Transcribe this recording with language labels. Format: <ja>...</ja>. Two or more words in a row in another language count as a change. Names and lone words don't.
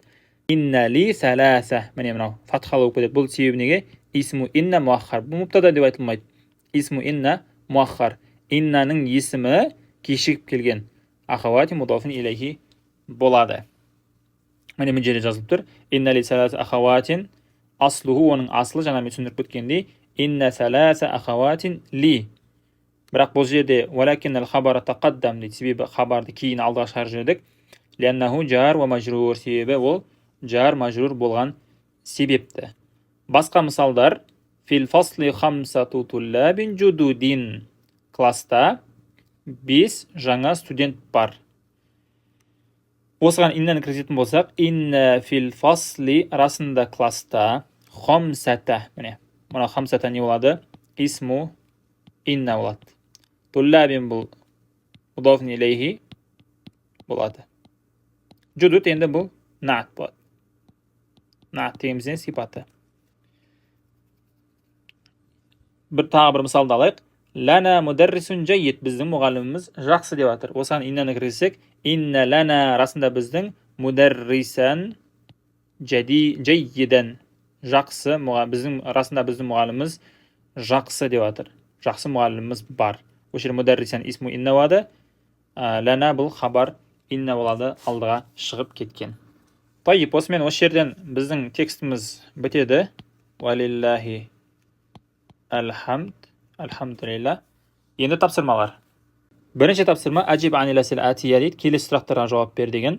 <ar>إن لي ثلاثة.</ar> <kk>Міне мынау фатхалы болып кетеді. Бұл себебі неге?</kk> <ar>اسم إن مؤخر.</ar> <kk>Бұл мубтада деп айтылмайды.</kk> <ar>اسم إن مؤخر.</ar> <kk>Иннаның есімі кешігіп келген.</kk> <ar>أخوات مضاف إليه</ar> <kk>болады. Міне мына жерде жазылып тұр.</kk> <ar>إن لي ثلاث أخوات. أصله,</ar> <kk>оның асылы жаңа мен түсіндіріп кеткендей.</kk> <ar>إن ثلاث أخوات لي.</ar> <kk>Бірақ бұл жерде</kk> <ar>ولكن الخبر تقدم</ar> <kk>дейді. Себебі хабарды кейін алдыға шығарып жүрдік.</kk> <ar>لأنه جار ومجرور.</ar> <kk>Себебі ол</kk> <ar>جار مجرور</ar> <kk>болған себепті. Басқа мысалдар.</kk> <ar>في الفصل خمسة طلاب جدد.</ar> <kk>Класста 5 жаңа студент бар. Осыған иннаны кіргізетін болсақ,</kk> <ar>إن في الفصل</ar> <kk>арасында класста хамсата. Міне, мұна хамсата не болады?</kk> <ar>اسم إن</ar> <kk>болады. Туллабин бұл</kk> <ar>مضاف إليه</ar> <kk>болады. Жудуд енді бұл наат болады. Наат дегенімізден сипаты. Тағы бір мысалды алайық.</kk> <ar>لنا مدرس جيد.</ar> <kk>Біздің мұғаліміміз жақсы деп атыр. Осыған иннаны кіргізсек,</kk> <ar>إن لنا</ar> <kk>арасында біздің</kk> <ar>مدرسا جيدا.</ar> <kk>Жақсы, біздің арасында біздің мұғаліміміз жақсы деп атыр. Жақсы мұғаліміміз бар. Осы мударрисан</kk> <ar>اسم إن</ar> <kk>вады. Лана бұл</kk> <ar>خبر إن</ar> <kk>болады, алдыға шығып кеткен. Тайып, осымен осы жерден біздің текстіміз бітеді.</kk> <ar>ولله الحمد، الحمد لله.</ar> <kk>Енді тапсырмалар. Бірінші тапсырма</kk> <ar>أجب عن الأسئلة الآتية</ar> <kk>дейді, келесі сұрақтарға жауап бер деген.</kk>